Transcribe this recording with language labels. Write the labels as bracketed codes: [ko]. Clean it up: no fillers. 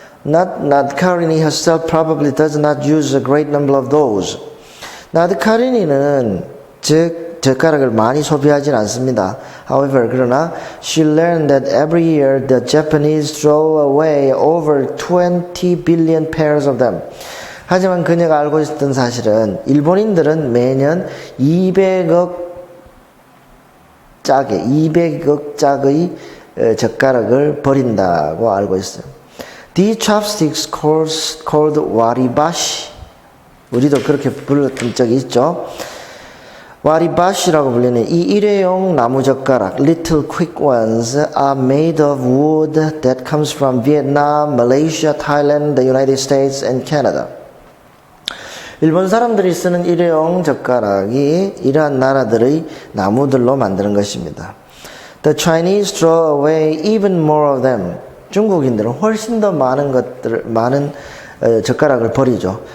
[en] Nadkarini herself probably does not use a great number of those. [ko] 나드카리니는 즉 젓가락을 많이 소비하진 않습니다. [en] However, [ko] 그러나 [en] she learned that every year the Japanese throw away over 20 billion pairs of them. [ko] 하지만 그녀가 알고 있었던 사실은 일본인들은 매년 200억 짝의 젓가락을 버린다고 알고 있어요. [en] These chopsticks called waribashi. [ko] 우리도 그렇게 불렀던 적이 있죠. 와리바시라고 불리는 이 일회용 나무젓가락, [en] little quick ones, are made of wood that comes from Vietnam, Malaysia, Thailand, the United States, and Canada. [ko] 일본 사람들이 쓰는 일회용 젓가락이 이러한 나라들의 나무들로 만드는 것입니다. [en] The Chinese throw away even more of them. [ko] 중국인들은 훨씬 더 많은 젓가락을 버리죠.